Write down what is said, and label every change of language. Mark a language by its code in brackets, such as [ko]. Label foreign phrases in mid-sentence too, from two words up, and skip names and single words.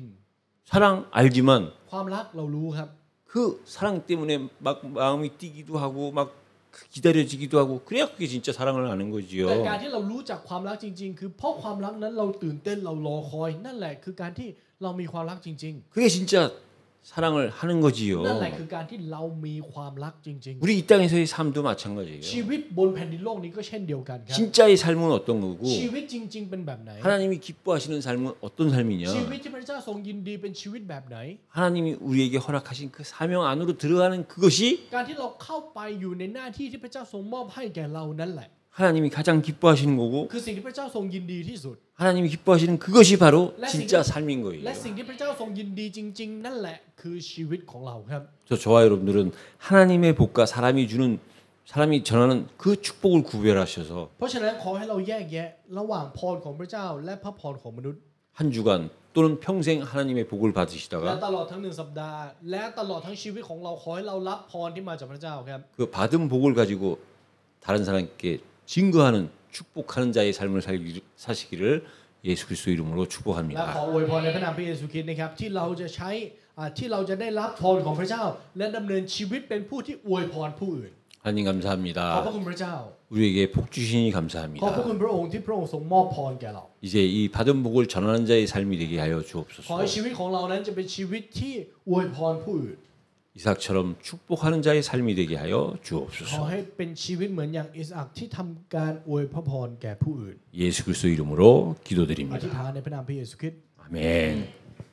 [ko] 사랑 알지만 [th] ๆ ความรักเรารู้ครับ [ko] 그 사랑 때문에 막 마음이 뛰기도 하고 막 기다려지기도 하고 그래야 그게 진짜 사랑을 아는 [th] แต่ [ko] 거지요. [th] การที่เรารู้จักความรักจริง ๆ คือเพราะความรักนั้นเราตื่นเต้นเรารอคอย นั่นแหละคือการที่เรามีความรักจริง [ko] 그게 진짜 사랑을 하는 거지요. [th] นั่นแหละคือการที่เรามีความรักจริง [ko] 우리 이 땅에서의 삶도 [th] ๆ ชี [ko] 마찬가지예요. [th] วิตบนแผ่นดินโลกนี้ก็เช่นเดียวกันครับ [ko] 진짜의 삶은 어떤 거고 [th] ชีวิตจริง ๆ เป็นแบบไหน [ko] 하나님이 기뻐하시는 삶은 어떤 삶이냐? [th] ชีวิตที่พระเจ้าทรงยินดีเป็นชีวิตแบบไหน [ko] 하나님이 우리에게 허락하신 그 사명 안으로 들어가는 그것이 [th] การที่เราเข้าไปอยู่ในหน้าที่ที่พระเจ้าทรงมอบให้แก่เรานั่นแหละ [ko] 하나님이 가장 기뻐하시는 거고 [th] คือสิ่งที่พระเจ้าทรงยินดีที่สุด [ko] 하나님이 기뻐하시는 그것이 바로 [th] และ [ko] 진짜 삶인 거예요. [th] และสิ่งที่พระเจ้าทรงยินดีจริง ๆ นั่นแหละคือชีวิตของเราครับ [ko] 저와 여러분들은 하나님의 복과 사람이 전하는 그 축복을 구별하셔서 [th] เพราะฉะนั้นขอให้เราแยกแยะระหว่างพรของพระเจ้าและพระพรของมนุษย์ [ko] 한 주간 또는 평생 하나님의 복을 [th] และ [ko] 받으시다가 [th] ตลอดทั้ง1 สัปดาห์และตลอดทั้งชีวิตของเราขอให้เรารับพรที่มาจากพระเจ้าครับ [ko] 그 받은 복을 가지고 다른 사람께 증거하는 축복하는 자의 삶을 사시기를 예수 그리스도 이름으로 [th] และขอ [ko] 축복합니다. [th] อวยพรในพระนามพระเยซูคริสต์นะครับที่เราจะใช้ที่เราจะได้รับพรของพระเจ้า และดำเนินชีวิตเป็นผู้ที่อวยพรผู้อื่น [ko] 하나님 [th] ขอบพระ [ko] 감사합니다. [th] คุณพระเจ้า [ko] 우리에게 복 주시니 [th] ขอบพระ [ko] 감사합니다. [th] คุณพระองค์ที่พระองค์ทรงมอบพรแก่เรา [ko] 이제 이 받은 복을 전하는 자의 삶이 되게 하여 [th] ขอ [ko] 주옵소서. [th] ให้ชีวิตของเรานั้นจะเป็นชีวิตที่อวยพรผู้อื่น [ko] 이삭처럼 축복하는 자의 삶이 되게 하여 [th] ขอ [ko] 주옵소서. [th] ให้เป็นชีวิตเหมือนอย่างอิสอัคที่ทำการอวยพรแก่ผู้อื่น [ko] 예수 그리스도 이름으로 [th] อธิษ [ko] 기도드립니다. [th] ฐานในพระนามพระเยซูคริสต์ [ko] 아멘.